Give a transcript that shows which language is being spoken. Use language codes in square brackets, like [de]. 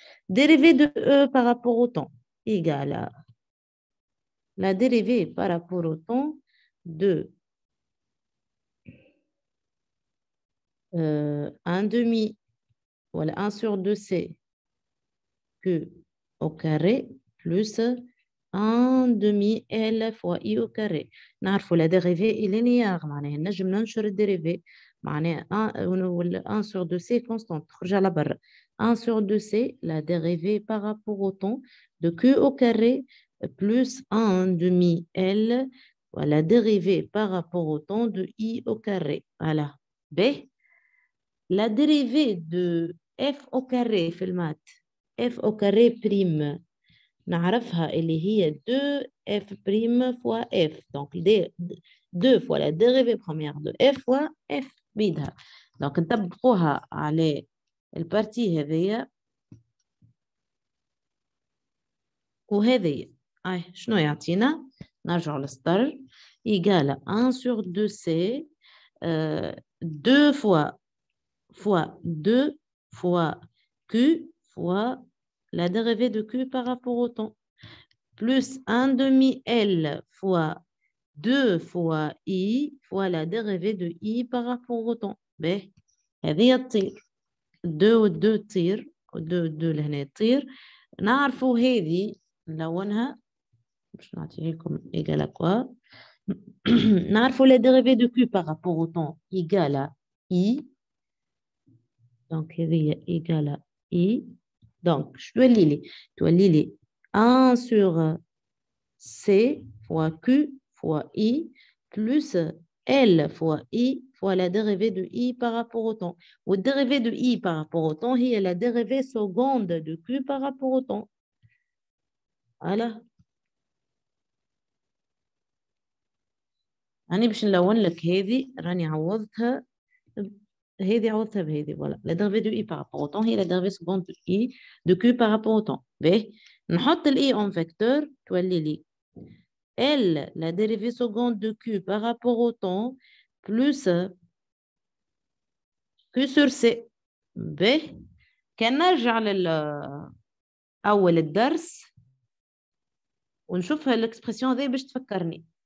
[fr] Dérivée de E par rapport au temps égale à la dérivée par rapport au temps de 1 demi, voilà, 1 sur 2C Q au carré plus 1 demi L fois I au carré. [ar] نعرفوا [fr] la dérivée est linéaire [ar] معناها نجم ننشر الدérivée معناها [fr] 1 sur 2C constante [ar] تخرج على برا. [fr] 1 sur 2C, la dérivée par rapport au temps de Q au carré plus 1 demi L, la dérivée par rapport au temps de I au carré. Voilà. B, la dérivée de F au carré [ar] في المات [fr] F au carré prime [ar] نعرفها اللي هي [fr] 2F prime fois F. Donc 2 fois la dérivée première de F fois F [ar] بيدها. Donc نطبقوها على البارتي هذية وهذية. شنو يعطينا؟ نرجع للسطر إيجال [fr] 1 sur 2C 2 fois 2 fois Q fois la dérivée de Q par rapport au temps, plus 1 demi L fois 2 fois I fois la dérivée de I par rapport au temps. B. [ar] هذه تطير 2 و 2 تطير و 2 لهنا تطير. نعرفوا هذه نلونها باش نعطيه لكم إيجال كوا. [fr] نعرفوا la dérivée de Q par rapport au temps égale à I. Donc هذه égale à I. Donc je dois lire 1 sur C fois Q fois I plus L fois I fois la dérivée de I par rapport au temps. La dérivée de I par rapport au temps, c'est la dérivée seconde de Q par rapport au temps. Voilà. [ar] أنا باش نلون لك هذه راني عوضتها بهذه voilà. [fr] La dérivée de I par rapport au temps هي la dérivée seconde de I de Q par rapport au temps. [ar] باهي نحط ال [fr] I en vecteur [ar] تولي لي [fr] L, la dérivée seconde de Q par rapport au temps, plus Q sur C. B. [ar] كان نرجع أول الدرس ونشوف الإكسبرسيون هذه باش تفكرني.